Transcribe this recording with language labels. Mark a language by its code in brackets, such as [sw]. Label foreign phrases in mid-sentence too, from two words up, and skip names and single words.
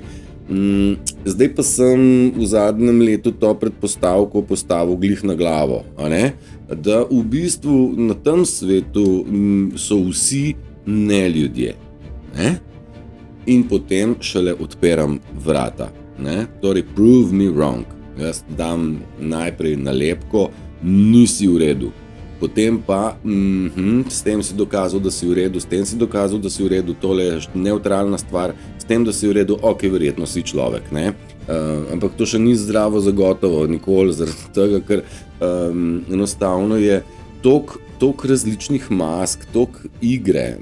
[sl] Zdaj pa sem v zadnjem letu to predpostavko postavil glih na glavo, da v bistvu na tem svetu so vsi ne ljudje, in potem šele odpiram vrata, torej [en] prove me wrong, [sl] jaz dam najprej nalepko, nisi v redu, potem pa s tem si dokazal, da si v redu, s tem si dokazal, da si v redu, tole je neutralna stvar, s tem, da si v redu, ok, verjetno si človek, ne? Ampak to še ni zdravo zagotovo, nikoli, zaradi tega, ker enostavno je toliko različnih mask, toliko igre.